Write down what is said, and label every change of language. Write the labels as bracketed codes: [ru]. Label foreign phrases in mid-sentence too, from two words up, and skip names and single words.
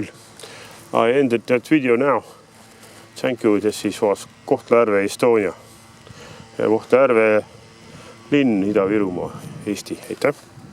[en] I ended that video now. Thank you, this was Kohtla-Järve Estonia. [et] Ja Kohtla-Järve linn Ida-Virumaa, Eesti. Aitäh!